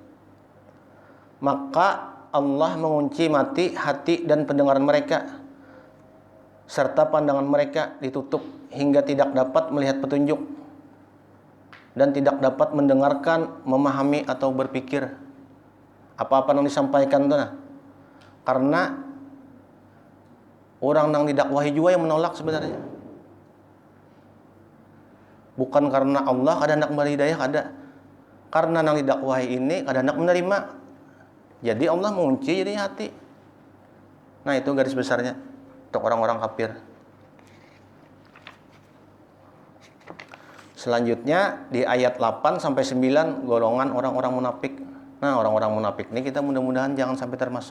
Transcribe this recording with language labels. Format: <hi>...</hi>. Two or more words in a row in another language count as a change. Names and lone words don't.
<id>Maka Allah mengunci mati hati dan pendengaran mereka, serta pandangan mereka ditutup hingga tidak dapat melihat petunjuk dan tidak dapat mendengarkan, memahami atau berpikir apa-apa yang disampaikan itu. Karena orang yang didakwahi juga yang menolak sebenarnya. Bukan karena Allah kada hendak memberi hidayah, kada. Karena yang didakwahi ini kada hendak menerima. Jadi Allah mengunci jadi hati. Nah, itu garis besarnya untuk orang-orang kafir. Selanjutnya di ayat 8 sampai 9 golongan orang-orang munafik. Nah, orang-orang munafik ini kita mudah-mudahan jangan sampai termasuk.</id>